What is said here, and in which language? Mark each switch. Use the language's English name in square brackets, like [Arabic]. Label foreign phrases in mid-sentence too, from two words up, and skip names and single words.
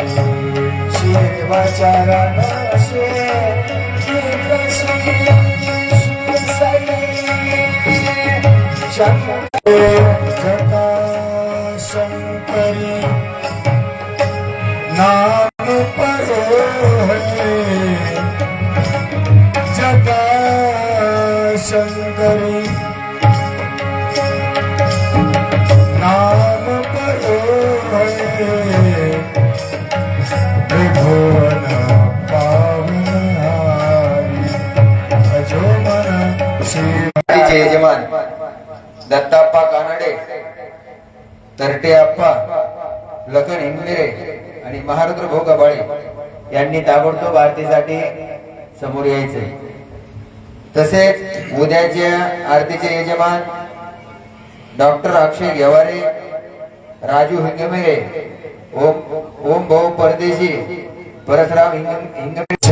[Hindi] शिव चरण जटा शंकरी नाम परो है, जटा शंकरी नाम परो है, त्रिभुवन पावनहारी, भजो मन शिव। [Marathi] यजमान दत्ताप्पा कानडे, तरटे आप्पा, लखन इंगमिरे आणि महारुद्र भाऊ गबाळे यांनी ताबडतोब आरतीसाठी समोर यायचे। तसेच उद्याच्या आरतीचे यजमान डॉक्टर अक्षय घेवारे, राजू हिंगमिरे, ओम भाऊ परदेशी, परशुराम हिंगमिरे